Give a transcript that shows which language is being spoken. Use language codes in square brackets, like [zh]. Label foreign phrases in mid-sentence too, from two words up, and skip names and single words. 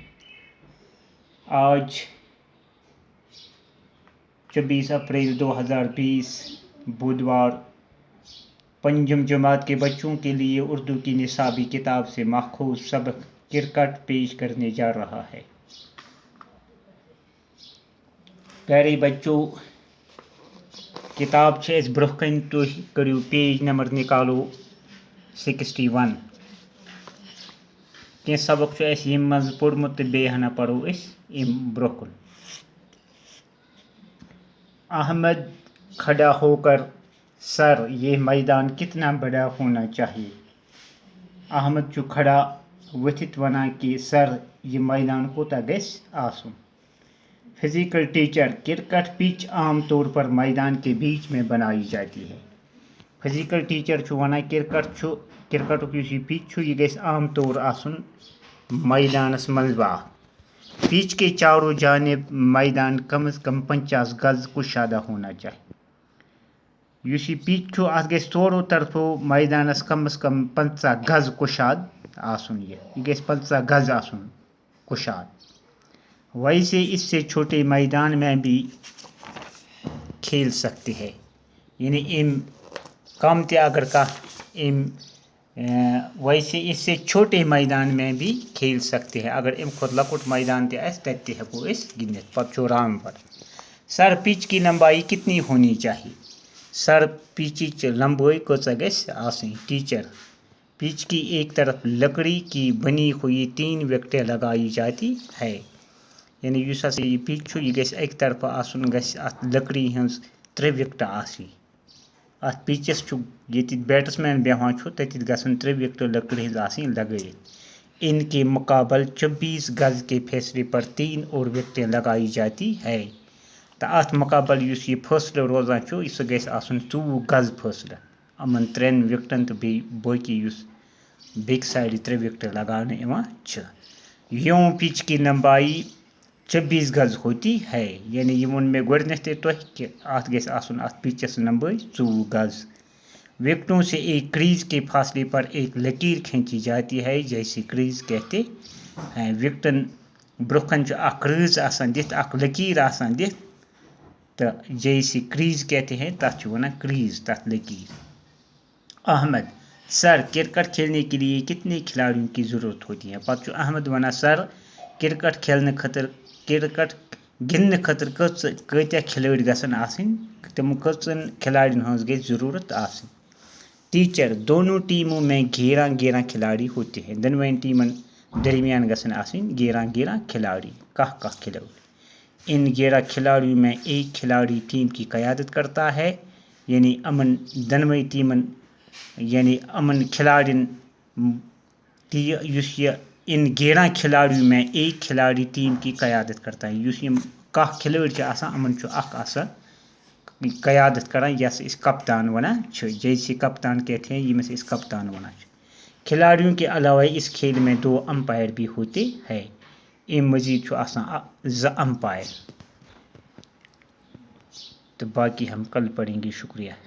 [ur] آج 24 اپریل 2020 بدوار، پنجم جماعت کے بچوں کے لیے اردو کی نصابی کتاب سے ماخوذ سبق کرکٹ پیش کرنے جا رہا ہے۔ [ks] پیارے بچوں، کتاب اس برہ کن تھی کرو پیج نمبر نکالو 61۔ کی سبق یم مز پورمت تو بیٚیہِ ہنا پڑھو ام برہ کن۔ [ur] احمد کھڑا ہو کر: سر، یہ میدان کتنا بڑا ہونا چاہیے؟ [ks] احمد چھُ کھڑا ؤتھِتھ ونان کہ سر، یہ میدان کوتاہ گژھِ آسُن؟ [ur] فزیکل ٹیچر: کرکٹ پچ عام طور پر میدان کے بیچ میں بنائی جاتی ہے۔ [ks] فزیکل ٹیچر چھُ ونان کرکٹُک یُس یہ پچ چھُ، یہ گژھِ عام طور آسُن میدانس منٛزباگ۔ [ur] پچ کے چاروں جانب میدان کم از کم 50 گز کشادہ ہونا چاہیے۔ [ks] یُس یہ پچ چھُ، اتھ گژھِ ژورو طرفو میدانس کم از کم 50 گز کشاد آسُن۔ یہ گژھِ 50 گز آسُن کشاد۔ [ur] ویسے اس سے چھوٹے میدان میں بھی کھیل سکتے ہیں، یعنی کم تہ اگر ویسے اس سے چھوٹے میدان میں بھی کھیل سکتے ہیں۔ [ks] اگر کھت لکٹ میدان تہ آسہِ تتہِ تہ ہیٚکو أسۍ گِنٛدِتھ۔ پتہٕ چھُ [ur] رام پر: سر، پچ کی لمبائی کتنی ہونی چاہیے؟ [ks] سر، پچ لمبائی کۭژاہ گژھِ آسٕنۍ؟ [ur] ٹیچر: پچ کی ایک طرف لکڑی کی بنی ہوئی 3 وکٹیں لگائی جاتی ہے۔ [ks] یعنی یُس ہسا یہ پچ چھُ، یہ گژھِ اکہِ طرفہٕ آسُن، گژھِ اتھ لکڑی ہٕنٛز 3 وکٹہٕ آسٕنۍ۔ اتھ پچس چھُ ییٚتہِ بیٹس مین بیہوان چھُ تتیتھ گژھن 3 وکٹہٕ لکڑِ ہٕنٛز آسٕنۍ لگٲیِتھ۔ [ur] ان کے مقابل 24 گز کے فاصلے پر 3 اور وکٹیں لگائی جاتی ہے۔ [ks] تو ات مقابل یُس یہ فٲصلہٕ روزان چھُ، سُہ گژھِ آسُن 24 گز فٲصلہٕ یِمن 3 وکٹن تہٕ بیٚیہِ باقی یُس بیٚکہِ سایڈٕ 3 وکٹہٕ لگاونہٕ یِوان چھِ۔ [ur] یوں پچ کی لمبائی 24 گز ہوتی ہے۔ [ks] یعنی یہ ووٚن مےٚ گۄڈنیٚتھٕے تۄہہِ کہ اتھ گژھِ آسُن اتھ پچس لمبائی 24 گز۔ [ur] وکٹوں سے ایک کریز کے فاصلے پر ایک لکیر کھینچی جاتی ہے، جیسے کریز کہتے ہیں۔ [ks] وکٹن برہ کن چھُ اکھ کریز آسان دِتھ، اکھ لکیر آسان دِتھ، [ur] تو جیسے کریز کہتے ہیں، [ks] تتھ چھُ ونان کریز، تتھ لکیر۔ [ur] احمد: سر، کرکٹ کھیلنے کے لیے کتنے کھلاڑیوں کی ضرورت ہوتی ہے؟ [ks] پتہ چھُ احمد ونان: سر، کرکٹ گِنٛدنہٕ خٲطرٕ کۭتیاہ کھلٲڑۍ گژھن آسٕنۍ؟ تِم کٔژن کھلاڑین ہٕنٛز گژھِ ضروٗرت آسٕنۍ؟ [ur] ٹیچر: دونوں ٹیموں میں 11 کھلاڑی ہوتے ہیں۔ [ks] دۄنوٕنی ٹیمن درمیان گژھن آسٕنۍ 11 کھلاڑی، کاہ کھلاڑی۔ [ur] ان 11 کھلاڑیوں میں ایک کھلاڑی ٹیم کی قیادت کرتا ہے۔ [ks] یعنی امن دۄنوٕنی ٹیمن، یعنی امن کھلاڑین [ur] ان 11 کھلاڑیوں میں ایک کھلاڑی ٹیم کی قیادت کرتا ہے۔ [ks] یُس یم کاہ کھلٲڑۍ چھِ آسان، یِمن چھُ اکھ آسان قیادت کران، یس أسۍ کپتان ونان چھِ۔ [ur] جیسے کپتان کہتے ہیں، [ks] ییٚمِس أسۍ کپتان ونان چھِ۔ [ur] کھلاڑیوں کے علاوہ اس کھیل میں 2 امپائر بھی ہوتے ہیں۔ [ks] امہِ مزید چھُ آسان 2 امپائر۔ [ur] تو باقی ہم کل پڑھیں گے۔ شکریہ۔